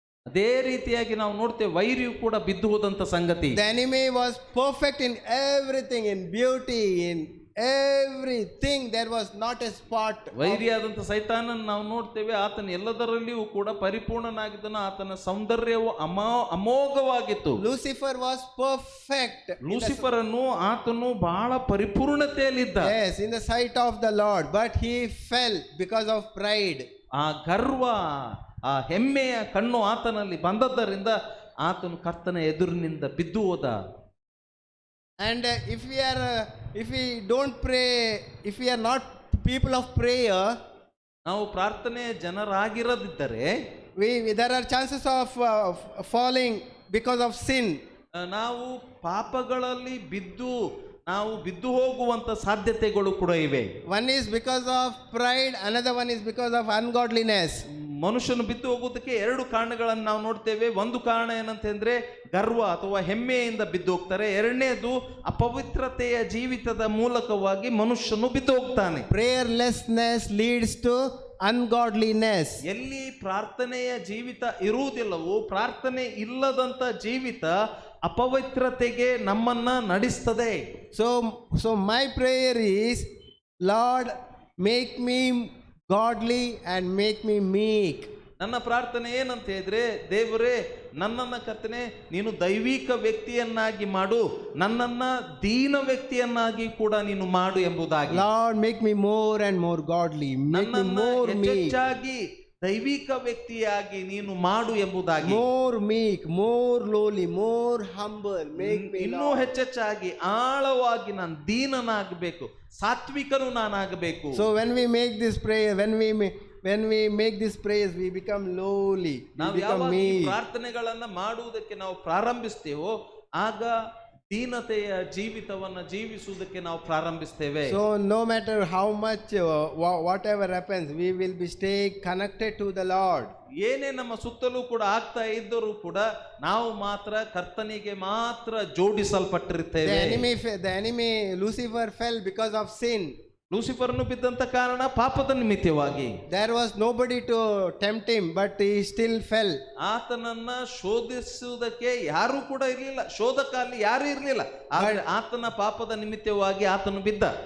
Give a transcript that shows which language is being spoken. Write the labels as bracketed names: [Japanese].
[Kannada] ಅದೇ ರೀತಿಯಾಗಿ ನಾವು ನೋಡ್ತೇವೆ ವೈರಿಯು ಕೂಡ ಬಿದ್ದು ಹೋದಂತ ಸಂಗತಿ. [English] The enemy was perfect in everything, in beauty, in everything. There was not a spot. [Kannada] ವೈರಿಯಾದಂತ ಸೈತಾನನ ನಾವು ನೋಡ್ತೇವೆ, ಆತನ ಎಲ್ಲದರಲ್ಲಿಯೂ ಕೂಡ ಪರಿಪೂರ್ಣನಾಗಿದ್ದನು. ಆತನ ಸೌಂದರ್ಯವು ಅಮೋಘವಾಗಿತ್ತು. [English] Lucifer was perfect. [Kannada] ಲೂಸಿಫರ್ ಅನ್ನು ಆತನು ಬಹಳ ಪರಿಪೂರ್ಣತೆಯಲ್ಲಿದ್ದ. [English] Yes, in the sight of the Lord, but he fell because of pride. [Kannada] ಆ ಗರ್ವ, ಆ ಹೆಮ್ಮೆಯ ಕಣ್ಣು ಆತನಲ್ಲಿ ಬಂದದ್ದರಿಂದ ಆತನು ಕರ್ತನ ಎದುರಿನಿಂದ ಬಿದ್ದು ಹೋದ. [English] And if we don't pray, if we are not people of prayer, [Kannada] ನಾವು ಪ್ರಾರ್ಥನೆ ಜನರಾಗಿರದಿದ್ದರೆ [English] there are chances of falling because of sin. [Kannada] ನಾವು ಪಾಪಗಳಲ್ಲಿ ಬಿದ್ದು ಹೋಗುವಂತ ಸಾಧ್ಯತೆಗಳು ಕೂಡ ಇವೆ. [English] One is because of pride, another one is because of ungodliness. [Kannada] ಮನುಷ್ಯನು ಬಿದ್ದು ಹೋಗುವುದಕ್ಕೆ ಎರಡು ಕಾರಣಗಳನ್ನು ನಾವು ನೋಡ್ತೇವೆ. ಒಂದು ಕಾರಣ ಏನಂತಂದ್ರೆ ಗರ್ವ ಅಥವಾ ಹೆಮ್ಮೆಯಿಂದ ಬಿದ್ದು ಹೋಗ್ತಾರೆ. ಎರಡನೇದು ಅಪವಿತ್ರತೆಯ ಜೀವಿತದ ಮೂಲಕವಾಗಿ ಮನುಷ್ಯನು ಬಿದ್ದು ಹೋಗ್ತಾನೆ. [English] Prayerlessness leads to ungodliness. [Kannada] ಎಲ್ಲಿ ಪ್ರಾರ್ಥನೆಯ ಜೀವಿತ ಇರುವುದಿಲ್ಲವೋ, ಪ್ರಾರ್ಥನೆ ಇಲ್ಲದಂತ ಜೀವಿತ ಅಪವಿತ್ರತೆಗೆ ನಮ್ಮನ್ನ ನಡೆಸ್ತದೆ. [English] So my prayer is, Lord, make me godly and make me meek. [Kannada] ನನ್ನ ಪ್ರಾರ್ಥನೆ ಏನಂತ ಹೇಳಿದ್ರೆ, ದೇವರೇ ನನ್ನನ್ನ ಕರ್ತನೆ ನೀನು ದೈವಿಕ ವ್ಯಕ್ತಿಯನ್ನಾಗಿ ಮಾಡು, ನನ್ನನ್ನ ದೀನ ವ್ಯಕ್ತಿಯನ್ನಾಗಿ ಕೂಡ ನೀನು ಮಾಡು ಎಂಬುದಾಗಿ. [English] Lord, make me more and more godly, make me more meek, [Kannada] ಹೆಚ್ಚಾಗಿ ದೈವಿಕ ವ್ಯಕ್ತಿಯಾಗಿ ನೀನು ಮಾಡು ಎಂಬುದಾಗಿ. [English] more meek, more lowly, more humble, make me. [Kannada] ಇನ್ನೂ ಹೆಚ್ಚೆಚ್ಚಾಗಿ ಆಳವಾಗಿ ನಾನು ದೀನನಾಗಬೇಕು, ಸಾತ್ವಿಕನು ನಾನಾಗಬೇಕು. [English] So when we make this prayer, when we make this prayers, we become lowly, we become meek. [Kannada] ಪ್ರಾರ್ಥನೆಗಳನ್ನ ಮಾಡುವುದಕ್ಕೆ ನಾವು ಪ್ರಾರಂಭಿಸ್ತೇವೋ ಆಗ ದೀನತೆಯ ಜೀವಿತವನ್ನ ಜೀವಿಸುವುದಕ್ಕೆ ನಾವು ಪ್ರಾರಂಭಿಸ್ತೇವೆ. [English] So no matter how much whatever happens, we will be stay connected to the Lord. [Kannada] ಏನೇ ನಮ್ಮ ಸುತ್ತಲೂ ಕೂಡ ಆಗ್ತಾ ಇದ್ದರೂ ಕೂಡ ನಾವು ಮಾತ್ರ ಕರ್ತನಿಗೆ ಮಾತ್ರ ಜೋಡಿಸಲ್ಪಟ್ಟಿರ್ತೇವೆ. [English] The enemy Lucifer fell because of sin. [Kannada] ಲೂಸಿಫರ್ನು ಬಿದ್ದಂತ ಕಾರಣ ಪಾಪದ ನಿಮಿತ್ತವಾಗಿ. [English] There was nobody to tempt him, but he still fell. [Kannada] ಆತನನ್ನ ಶೋಧಿಸುವುದಕ್ಕೆ ಯಾರು ಕೂಡ ಇರಲಿಲ್ಲ, ಶೋಧಕಲ್ಲಿ ಯಾರು ಇರಲಿಲ್ಲ, ಆದರೆ ಆತನ ಪಾಪದ ನಿಮಿತ್ತವಾಗಿ ಆತನು ಬಿದ್ದ.